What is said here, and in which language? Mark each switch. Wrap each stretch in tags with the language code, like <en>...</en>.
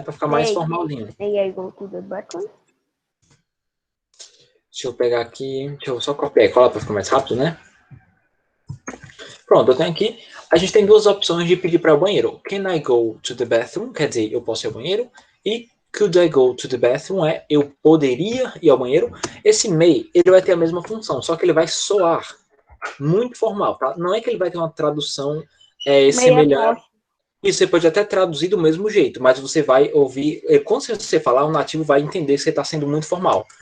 <pt>Para ficar mais formalzinho.</pt> <en>May I go to the bathroom?</en> <pt>Deixa eu pegar aqui. Deixa eu só copiar e colar para ficar mais rápido, né? Pronto, eu tenho aqui. A gente tem duas opções de pedir para o banheiro.</pt> <en>Can I go to the bathroom?</en> <pt>Quer dizer, eu posso ir ao banheiro.</pt> <en>E could I go to the bathroom?</en> <pt>Eu poderia ir ao banheiro. Esse may, ele vai ter a mesma função, só que ele vai soar muito formal, tá? Não é que ele vai ter uma tradução semelhante. E você pode até traduzir do mesmo jeito, mas você vai ouvir, quando você falar, o nativo vai entender que você está sendo muito formal.</pt>